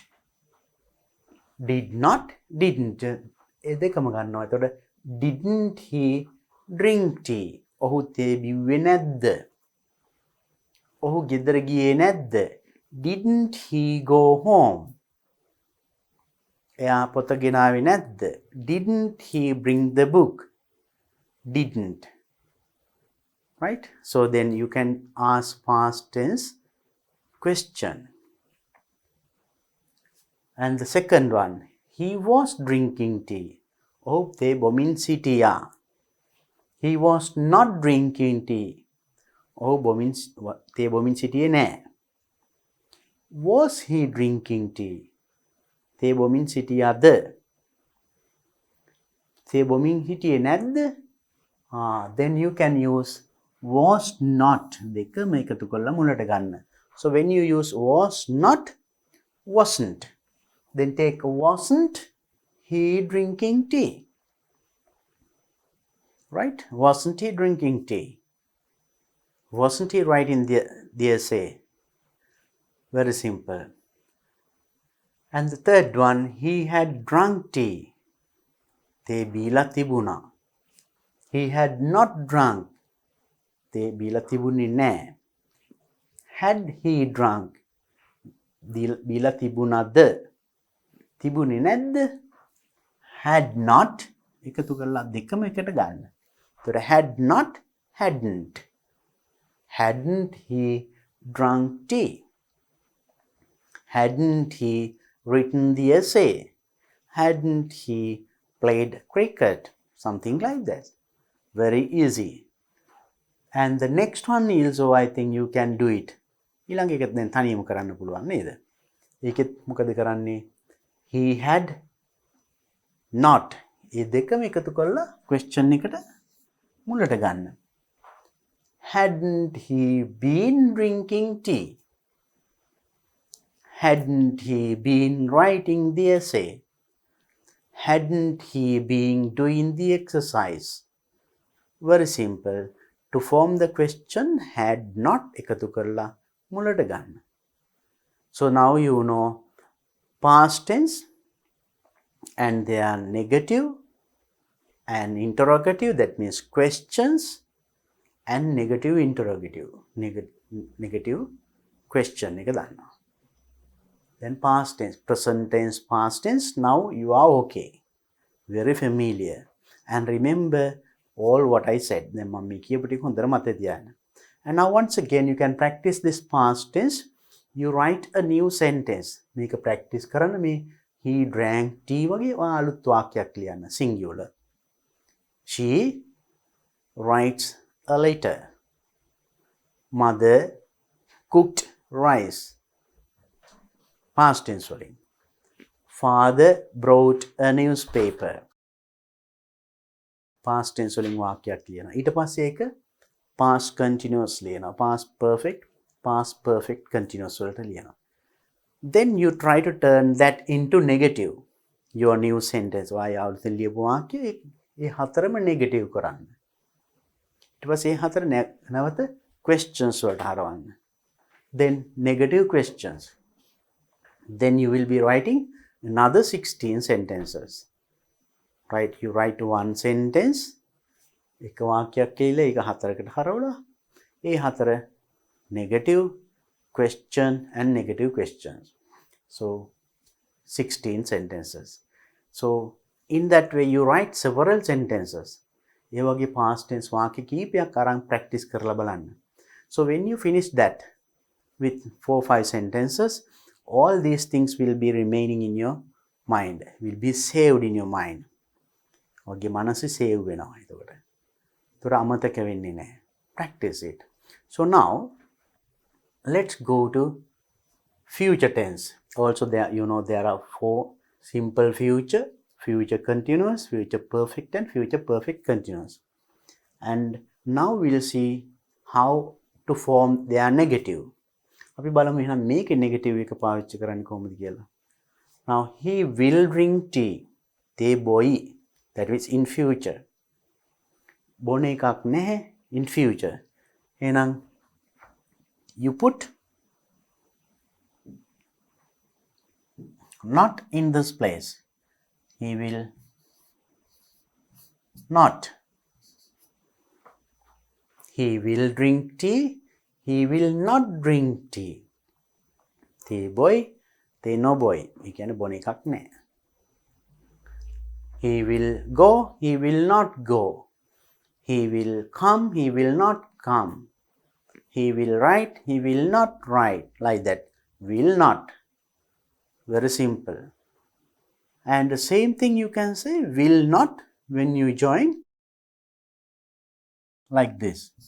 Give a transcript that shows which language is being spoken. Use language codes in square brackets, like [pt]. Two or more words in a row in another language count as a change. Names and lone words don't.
[en] Did not, didn't. [si] ඒ දෙකම ගන්නවා. එතකොට [en] didn't he drink tea? [si] ඔහු තේ බිව්වේ නැද්ද? ඔහු ගෙදර ගියේ නැද්ද? [en] Didn't he go home? [si] එයා පොත ගෙනාවේ නැද්ද? [en] Didn't he bring the book? Didn't. Right? So then you can ask past tense question. And the second one, he was drinking tea. [si] ඔහු තේ බොමින් සිටියා. [en] He was not drinking tea. [si] ඔහු තේ බොමින් සිටියේ නැහැ. [en] Was he drinking tea? [si] තේ බොමින් සිටියාද? තේ බොමින් හිටියේ නැද්ද? [en] Then you can use was not. [si] දෙකම එකතු කරලා මුලට ගන්න. [en] So when you use was not, wasn't. Then take wasn't he drinking tea? Right? Wasn't he drinking tea? Wasn't he writing the essay? Very simple. And the third one, he had drunk tea. [si] තේ බීලා තිබුණා. [en] He had not drunk. [si] තේ බීලා තිබුණේ නැහැ. [en] Had he drunk? [si] බීලා තිබුණාද? තිබුණේ නැද්ද? [en] Had not [si] එකතු කරලා දෙකම එකට ගන්න. [en] එතකොට had not, hadn't. Hadn't he drunk tea? Hadn't he written the essay? Hadn't he played cricket? Something like that. Very easy. And the next one also, I think you can do it. [si] ඊළඟ එකත් දැන් තනියම කරන්න පුළුවන් නේද? ඒකෙත් මොකද කරන්නේ? [en] He had not. [si] ඒ දෙකම එකතු කරලා question එකට මුලට ගන්න. [en] Hadn't he been drinking tea? Hadn't he been writing the essay? Hadn't he been doing the exercise? Very simple. To form the question, had not [si] එකතු කරලා මුලට ගන්න. [en] So now you know past tense and they are negative and interrogative, that means questions, and negative interrogative. Negative question [si] එක දානවා. [en] Then past tense, present tense, past tense. Now you are okay. Very familiar. And remember all what I said. [si] Then මම කියපු ටික හොඳට මතක තියාගන්න. [en] And now once again you can practice this past tense. You write a new sentence. [si] මේක practice කරන්න. මේ [en] he drank tea [si] වගේ අලුත් වාක්‍යයක් ලියන්න. [en] Singular. She writes a letter. Mother cooked rice. Past tense [si] වලින්. [en] Father brought a newspaper. Past tense [si] වලින් වාක්‍යයක් ලියනවා. ඊට පස්සේ ඒක [en] past continuous [si] ලියනවා. [en] past perfect continuous [si] වලට ලියනවා. [en] Then you try to turn that into negative. Your new sentence. [si] ඔය අවුරුද්දෙන් ලියපු වාක්‍ය ඒ හතරම negative කරන්න. ඊට පස්සේ ඒ හතර නැවත questions වලට හරවන්න. [en] Then negative questions. Then you will be writing another 16 sentences. Right? You write one sentence. [si] එක වාක්‍යයක් කියලා ඒක හතරකට හරවලා ඒ හතර [en] negative question and negative questions. So 16 sentences. So in that way you write several sentences. [si] ඒ වගේ past tense වාක්‍ය කීපයක් අරන් practice කරලා බලන්න. [en] So when you finish that with 4-5 sentences, all these things will be remaining in your mind, will be saved in your mind. [si] ඔගේ මනසේ save වෙනවා එතකොට. ඒතර අමතක වෙන්නේ නැහැ. [en] Practice it. So now let's go to future tense. Also there, you know, there are 4 simple future, future continuous, future perfect and future perfect continuous. And now we'll see how to form their negative. [si] අපි බලමු එහෙනම් මේකේ negative එක පාවිච්චි කරන්නේ කොහොමද කියලා. [en] Now he will drink tea. They boy. That means in future. [si] බොන එකක් නැහැ [en] in future. එහෙනම් you put not in this place. He will not. He will drink tea. He will not drink tea. They boy, they no boy. [si] ඒ කියන්නේ බොන එකක් නැහැ. [en] He will go, he will not go. He will come, he will not come. He will write, he will not write. Like that. Will not. Very simple. And the same thing you can say will not when you join like this.